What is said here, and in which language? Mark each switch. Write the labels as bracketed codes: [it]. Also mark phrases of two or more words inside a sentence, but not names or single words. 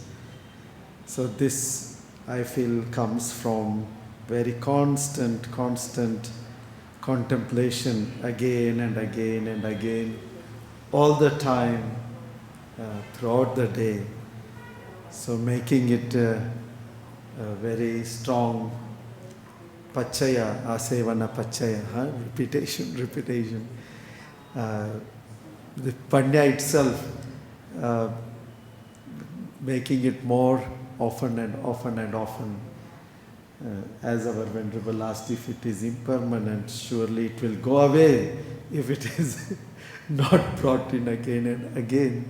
[en] So this, I feel, comes from very constant contemplation again and again and again, all the time, throughout the day. So making it a very strong [pi] pachaya, asevana pachaya, [en] repetition. The panya itself, making it more often and often and often. As our Venerable asked, if it is impermanent, surely it will go away if it is not brought in again and again.